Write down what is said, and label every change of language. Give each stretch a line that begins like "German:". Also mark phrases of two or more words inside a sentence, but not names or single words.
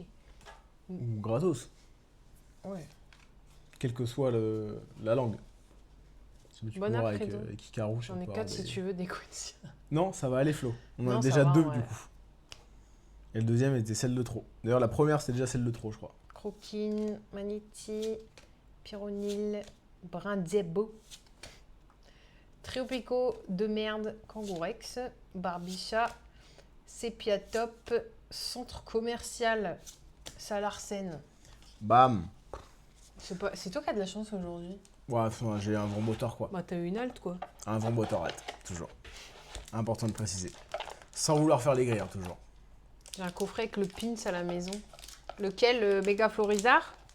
French: Ou gratos, Ouais. quelle que soit la langue. Si tu Bon peux voir avec, après-midi. avec Ikarush, J'en on ai peut 4 avoir si des- tu veux des Quincy. Non, ça va aller Flo. On en Non, a ça déjà va, deux ouais. du coup. Et le deuxième était celle de trop. D'ailleurs, la première c'était déjà celle de trop, je crois. Croquine, Maniti, Pyronil, Brindebo, Triopico, de merde, Kangourex, Barbicha, Sepiatop, Centre commercial, Salarsen. Bam. C'est toi qui as de la chance aujourd'hui. Ouais, enfin, j'ai un vrai moteur quoi. Bah, t'as eu une halte, quoi. Un vrai moteur, arrête, toujours. Important de préciser. Sans vouloir faire les grilles, toujours. J'ai un coffret avec le pins à la maison. Lequel, le Méga Florizard?